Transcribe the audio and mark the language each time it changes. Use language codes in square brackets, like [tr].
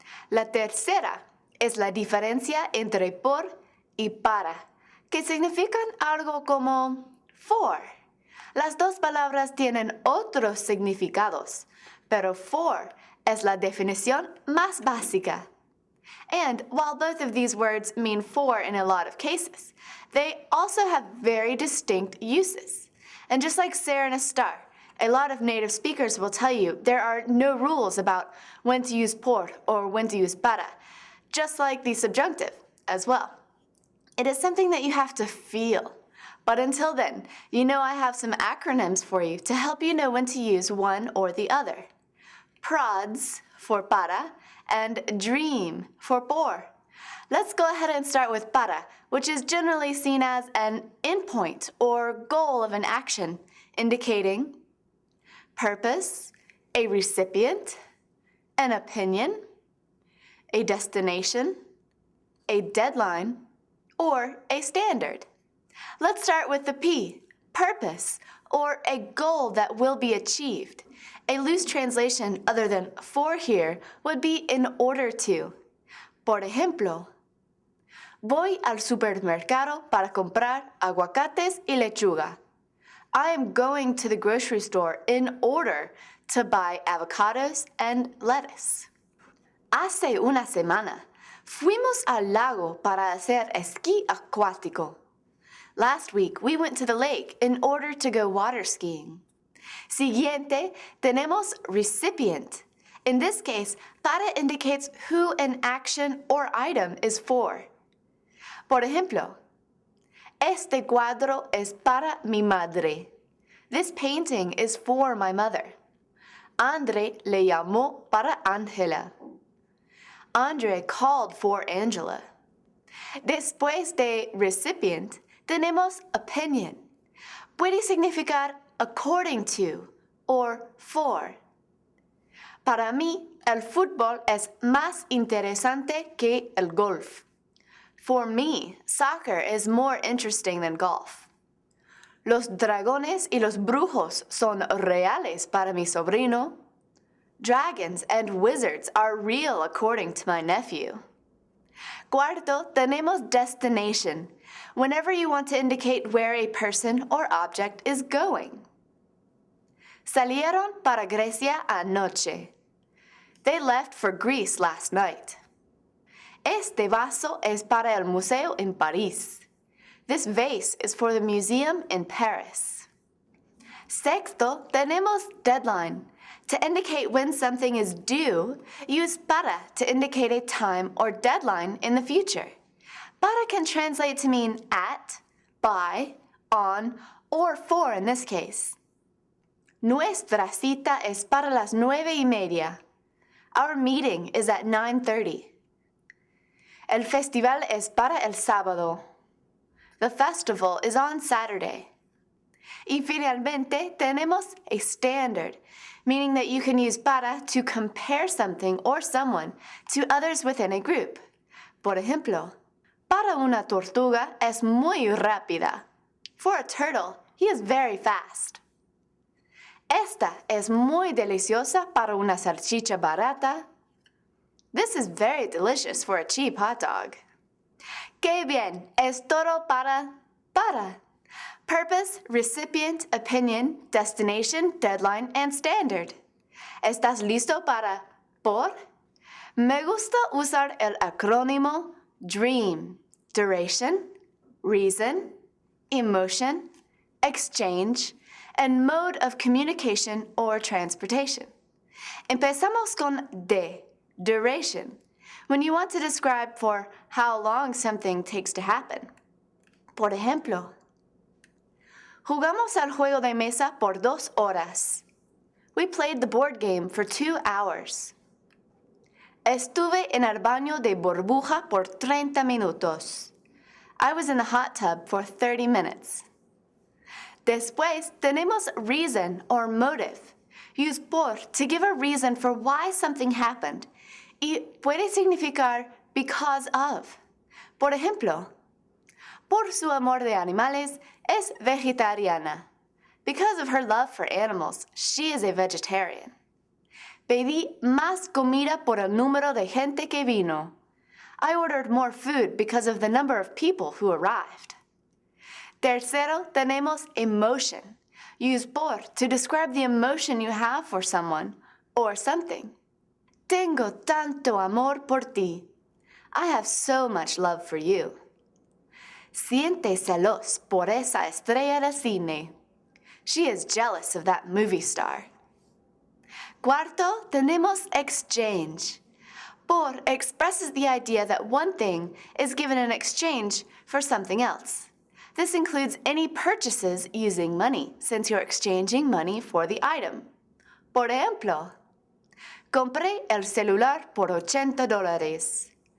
[es] La tercera es la diferencia entre por y para, que significan algo como for. Las dos palabras tienen otros significados, pero for es la definición más básica. [en] And while both of these words mean for in a lot of cases, they also have very distinct uses. And just like ser and estar, a lot of native speakers will tell you there are no rules about when to use por or when to use para, just like the subjunctive as well. It is something that you have to feel. But until then, you know I have some acronyms for you to help you know when to use one or the other. PRODS for para and DREAM for por. Let's go ahead and start with para, which is generally seen as an endpoint or goal of an action, indicating purpose, a recipient, an opinion, a destination, a deadline, or a standard. Let's start with the P, purpose, or a goal that will be achieved. A loose translation other than for here would be in order to. [es] Por ejemplo, voy al supermercado para comprar aguacates y lechuga. [en] I am going to the grocery store in order to buy avocados and lettuce. [es] Hace una semana, fuimos al lago para hacer esquí acuático. [en] Last week, we went to the lake in order to go water skiing. [es] Siguiente, tenemos [en] recipient. In this case, para indicates who an action or item is for. [es] Por ejemplo, este cuadro es para mi madre. [en] This painting is for my mother. [es] Andre le llamó para Ángela. [en] Andre called for Angela. [es] Después de recipient, tenemos opinion. Puede significar [en] according to [es] or for. Para mí, el fútbol es más interesante que el golf. [en] For me, soccer is more interesting than golf. [es] Los dragones y los brujos son reales para mi sobrino. [en] Dragons and wizards are real according to my nephew. [es] Cuarto, tenemos [en] destination, whenever you want to indicate where a person or object is going. [es] Salieron para Grecia anoche. [en] They left for Greece last night. [es] Este vaso es para el museo en París. [en] This vase is for the museum in Paris. [es] Sexto, tenemos [en] deadline. To indicate when something is due, use para to indicate a time or deadline in the future. Para can translate to mean at, by, on, or for in this case. [es] Nuestra cita es para las 9:30. [en] Our meeting is at 9:30. [es] El festival es para el sábado. [en] The festival is on Saturday. [es] Y finalmente, tenemos [en] a standard, meaning that you can use para to compare something or someone to others within a group. [es] Por ejemplo, para una tortuga es muy rápida. [en] For a turtle, he is very fast. [es] Esta es muy deliciosa para una salchicha barata. [en] This is very delicious for a cheap hot dog. [es] ¡Qué bien! Es todo para. [en] Purpose, recipient, opinion, destination, deadline, and standard. [es] ¿Estás listo para por? Me gusta usar el acrónimo DREAM. Duration, [en] reason, emotion, exchange, and mode of communication or transportation. [es] Empezamos con de, [en] duration, when you want to describe for how long something takes to happen. [es] Por ejemplo, jugamos al juego de mesa por 2 horas. [en] We played the board game for 2 hours. [es] Estuve en el baño de burbuja por 30 minutos. [en] I was in the hot tub for 30 minutes. [es] Después tenemos [en] reason or motive. Use por to give a reason for why something happened. [es] Y puede significar [en] because of. [es] Por ejemplo, por su amor de animales, es vegetariana. [en] Because of her love for animals, she is a vegetarian. [es] Pedí más comida por el número de gente que vino. [en] I ordered more food because of the number of people who arrived. [es] Tercero, tenemos emotion. [en] Use por to describe the emotion you have for someone or something. [es] Tengo tanto amor por ti. [en] I have so much love for you. [es] Siente celos por esa estrella de cine. [en] She is jealous of that movie star. [es] Cuarto, tenemos [en] exchange. Por expresses the idea that one thing is given in exchange for something else. This includes any purchases using money, since you're exchanging money for the item. [es] Por ejemplo, compré el celular por $80.